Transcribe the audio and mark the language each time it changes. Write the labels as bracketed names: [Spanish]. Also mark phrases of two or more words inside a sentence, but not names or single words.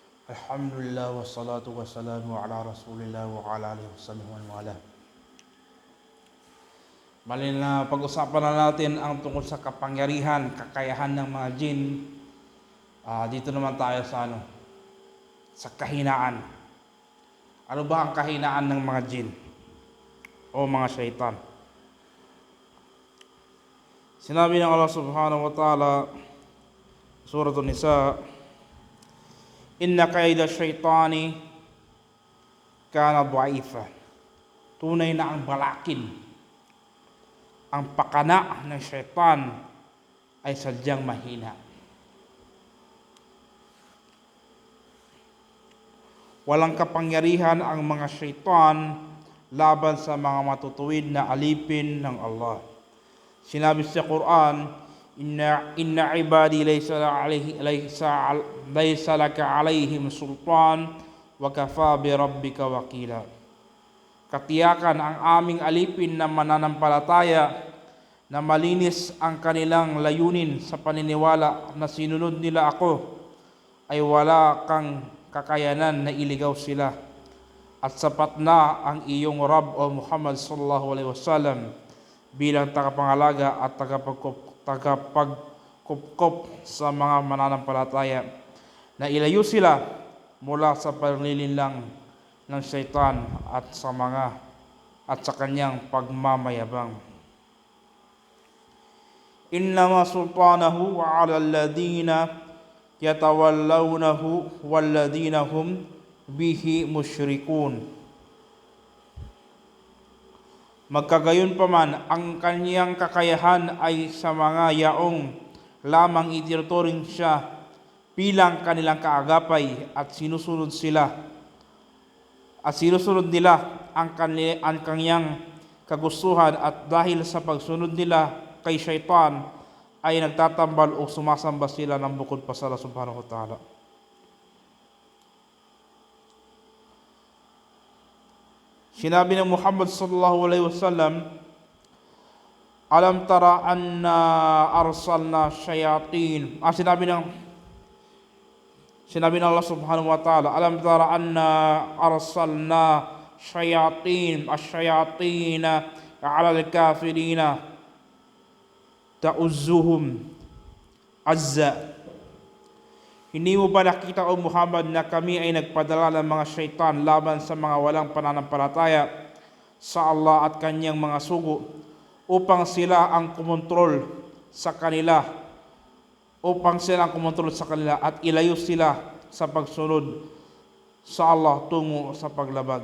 [Arabic] الحمد لله والصلاة والسلام على رسول الله وعلى آله ووالى. [Filipino] Bali na pag-usapan na natin ang tungkol sa kapangyarihan, kakayahan ng mga jin. Dito naman tayo sa kahinaan. Ano ba ang kahinaan ng mga jin o mga syaitan? Sinabi ng [Arabic] Allah سبحانه وتعالى, Surah An-Nisa, إن كيد الشيطان كان ضعيفا. [Filipino] Tunay na ang balakin, ang pakana ng syaitan ay sadyang mahina. Walang kapangyarihan ang mga syaitan laban sa mga matutuwid na alipin ng Allah. Sinabi sa Quran, [Arabic] إن عبادي ليس لك عليهم سلطان وكفى بربك وكيلا. [Filipino] Katiyakan ang aming alipin na mananampalataya na malinis ang kanilang layunin sa paniniwala na sinunod nila ako, ay wala kang kakayanan na iligaw sila, at sapat na ang iyong Rabb o Muhammad [Arabic] صلى الله عليه وسلم [Filipino] bilang tagapangalaga at tagapagkupkop sa mga mananampalataya na ilayo sila mula sa panlilinlang ng syaitan at sa kanyang pagmamayabang. [Arabic] إنما سلطانه على الذين يتولونه والذين هم به مشركون. [Filipino] Magkagayon pa man, ang kanyang kakayahan ay sa mga yaong lamang itinuturing siya bilang kanilang kaagapay at sinusunod nila ang kanyang kagustuhan, at dahil sa pagsunod nila kay syaitan ay nagtatambal o sumasamba sila ng bukod pa sa Allah [Arabic] سبحانه وتعالى. [Filipino] Sinabi ng [Arabic] Muhammad صلى الله عليه وسلم, ألم تر أنا أرسلنا شياطين. [Filipino] Sinabi ng [Arabic] Allah سبحانه وتعالى, ألم تر أنا أرسلنا شياطين الشياطين على الكافرين تؤزهم أزا. [Filipino] Hindi mo ba nakita, O Muhammad, na kami ay nagpadala ng mga syaitan laban sa mga walang pananampalataya sa Allah at kanyang mga sugo, upang sila ang kumontrol sa kanila at ilayo sila sa pagsunod sa Allah tungo sa paglabag.